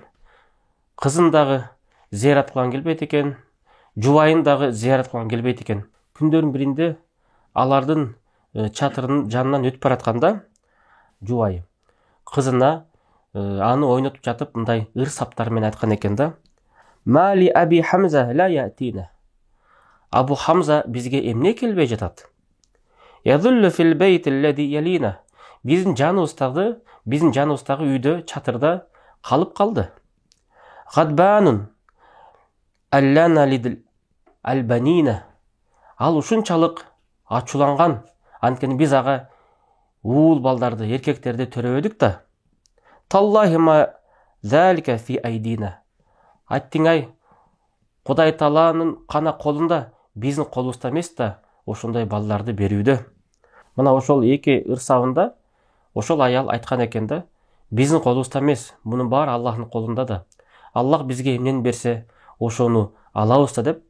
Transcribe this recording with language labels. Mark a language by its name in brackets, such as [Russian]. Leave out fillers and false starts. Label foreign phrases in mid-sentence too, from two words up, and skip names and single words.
[Kyrgyz] Кызын дагы зыярат кылган келбейт экен, жубайын дагы зыярат кылган келбейт экен. Күндөрдүн биринде алардын чатырынын жанынан өтүп баратканда жубайы кызына аны ойнотуп жатып мындай ыр саптар менен айткан экен да: [Arabic] "ما لأبي حمزة لا يأتينا". [Kyrgyz] Абу Хамза бизге эмне келбей жатат? [Arabic] "يظل في البيت الذي يلينا". [Kyrgyz] Биздин жаныбыздагы үйдө чатырда калып калды. [Arabic] "غضبان ألا نلد البنينا". [Kyrgyz] Ал ушунчалык ачууланган, анткени биз ага уул балдарды, эркектерди төрөбөдүк да. [Arabic] "تالله ما ذلك في أيدينا". [Kyrgyz] Айттың-ай, Кудай Тааланын кана колунда, биздин колубузда эмес да ошондой балдарды берүүдө. Мына ошол эки ырсабында ошол аял айткан экен да: биздин колубузда эмес, мунун баары Аллахтын колунда да. Аллах бизге эмнени берсе, ошону алабыз да деп.